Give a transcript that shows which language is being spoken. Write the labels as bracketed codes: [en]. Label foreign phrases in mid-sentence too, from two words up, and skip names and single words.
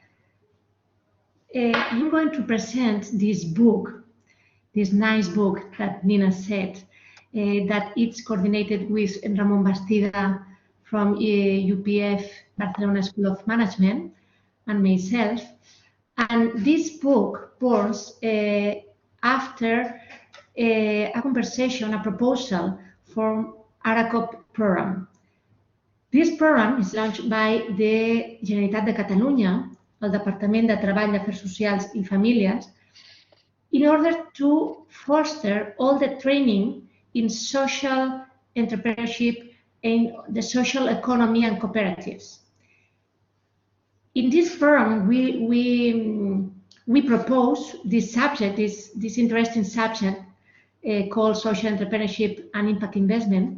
[en] I'm going to present this book, this nice book that Nina said, that it's coordinated with Ramon Bastida from UPF Barcelona School of Management and myself. And this book borns after a conversation, a proposal for ARACOP program. This program is launched by the Generalitat de Catalunya, el Departament de Treball, Afers Socials i Famílies, in order to foster all the training in social entrepreneurship and the social economy and cooperatives. In this program, we propose this subject, this interesting subject called social entrepreneurship and impact investment.